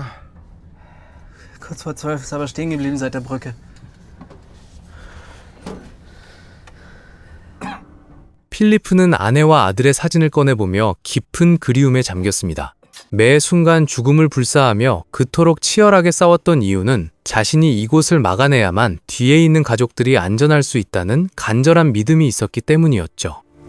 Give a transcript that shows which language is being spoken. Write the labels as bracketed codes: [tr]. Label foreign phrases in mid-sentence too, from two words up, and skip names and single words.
[de] Kurz vor 12 ist aber stehen geblieben seit der Brücke. [ko] 필리프는 아내와 아들의 사진을 꺼내보며 깊은 그리움에 잠겼습니다. 매 순간 죽음을 불사하며 그토록 치열하게 싸웠던 이유는 자신이 이곳을 막아내야만 뒤에 있는 가족들이 안전할 수 있다는 간절한 믿음이 있었기 때문이었죠.